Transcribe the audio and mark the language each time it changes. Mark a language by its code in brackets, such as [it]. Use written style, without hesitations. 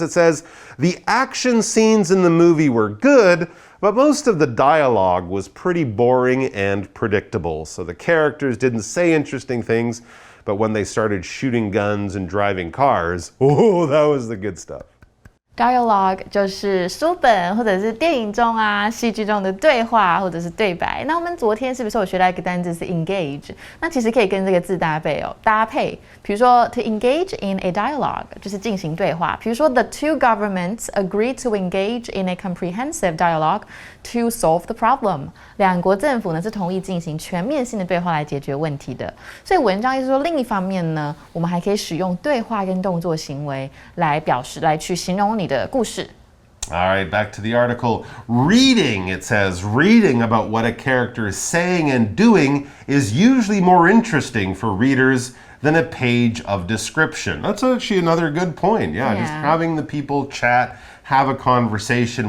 [en] It says, the action scenes in the movie were good, but most of the dialogue was pretty boring and predictable. So the characters didn't say interesting things, but when they started shooting guns and driving cars, oh, that was the good stuff. [zh] Dialogue 就是书本或者是电影中啊、戏剧中的对话或者是对白。那我们昨天是不是有学到一个单字是 engage？ 那其实可以跟这个字搭配。比如说 to engage in a dialogue 就是进行对话。比如说 [en] the two governments agreed to engage in a comprehensive dialogue to solve the problem。 [zh] 两国政府呢是同意进行全面性的对话来解决问题的。所以文章意思说，另一方面呢，我们还可以使用对话跟动作行为来去形容你的故事。 [en] All right, back to the article. Reading, it says, reading about what a character is saying and doing is usually more interesting for readers than a page of description. That's actually another good point. Yeah, just having the people chat, have a conversation.